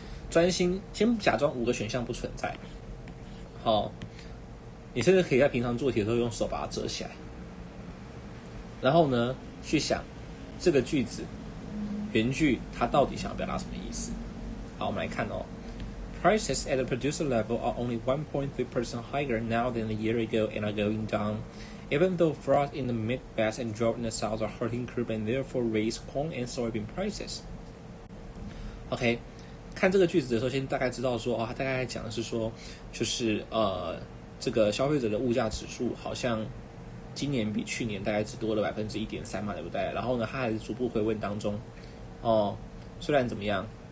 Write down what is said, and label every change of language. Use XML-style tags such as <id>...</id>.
<zh>专心，先假装5个选项不存在。好，你甚至可以在平常做题的时候用手把它折起来，然后呢，去想这个句子原句它到底想要表达什么意思。好，我们来看</zh> <en>Prices at the producer level are only 1.3% higher now than a year ago and are going down, even though frost in the Midwest and drought in the South are hurting crop and therefore raise corn and soybean prices.</en> <zh>OK， 看这个句子的时候，先大概知道说，它大概讲的是说，就是这个消费者的物价指数好像今年比去年大概只多了1.3%嘛，对不对？然后呢，它还是逐步回温当中。虽然怎么样？</zh>